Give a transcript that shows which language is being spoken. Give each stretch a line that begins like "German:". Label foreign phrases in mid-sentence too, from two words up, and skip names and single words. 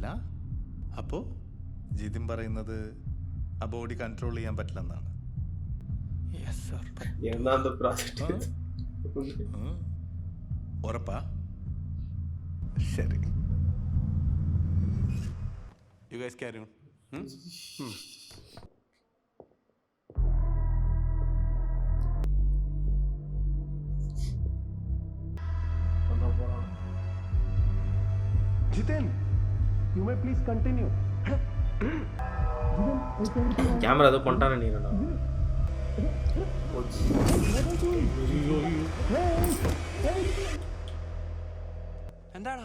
Malayalam: അപ്പോൾ ജിതിൻ പറയുന്നത് ആ ബോഡി കൺട്രോൾ ചെയ്യാൻ പറ്റില്ലെന്നാണ്.
English: yes sir.
Malayalam: എന്താ പ്രോജക്റ്റ്? ഉറപ്പാ? ശരി.
English: you guys carry on. Jitin, you may please continue.
Tamil: கேமரா ஏதோ பண்ணிட்டானே நீங்கடா.
Malayalam: എന്താടാ